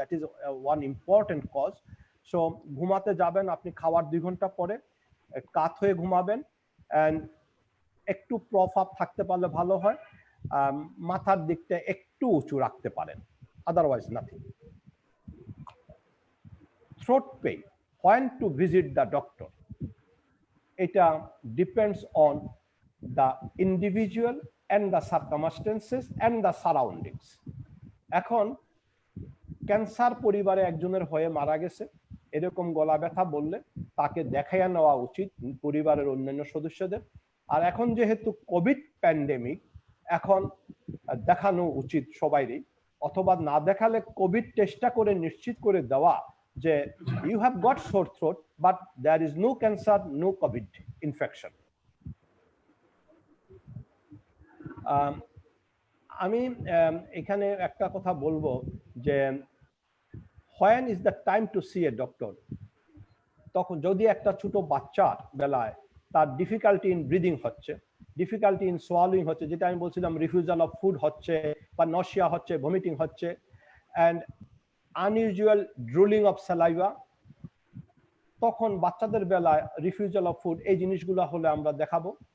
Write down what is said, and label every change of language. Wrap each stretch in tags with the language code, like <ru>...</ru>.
<en>That is one important cause.</en> <bn>So ঘুমাতে যাবেন আপনি খাওয়ার 2 ঘন্টা পরে, কাত হয়ে ঘুমাবেন, এন্ড একটু প্রপ আপ থাকতে পারলে ভালো হয়, মাথার দিকটা একটু উঁচু রাখতে পারেন, otherwise nothing.</bn> <en>Throat pain, when to visit the doctor? এটা depends on the individual and the circumstances and the surroundings.</en> <bn>এখন ক্যান্সার পরিবারে একজনের হয়ে মারা গেছে, এরকম গলা ব্যথা বললে তাকে দেখাইয়া নেওয়া উচিত পরিবারের অন্যান্য সদস্যদের। আর এখন যেহেতু কোভিড প্যান্ডেমিক, এখন দেখানো উচিত সবাইরই, অথবা না দেখালে কোভিড টেস্টটা করে নিশ্চিত করে দেওয়া যে</bn> <en>You have got sore throat but there is no cancer, no COVID infection.</en> <bn>আমি এখানে একটা কথা বলবো যে</bn> <en>when is the time to see a doctor?</en> <bn>তখন যদি একটা ছোট বাচ্চার বেলায় তার ডিফিকাল্টি ইন ব্রিদিং হচ্ছে, ডিফিকাল্টি ইন সোয়ালোইং হচ্ছে, যেটা আমি বলছিলাম রিফিউজাল অফ ফুড হচ্ছে বা নশিয়া হচ্ছে, ভমিটিং হচ্ছে,</bn> <en>and unusual drooling of saliva,</en> <bn>তখন বাচ্চাদের বেলায় রিফিউজাল অফ ফুড এই জিনিসগুলো হলে আমরা দেখাবো।</bn>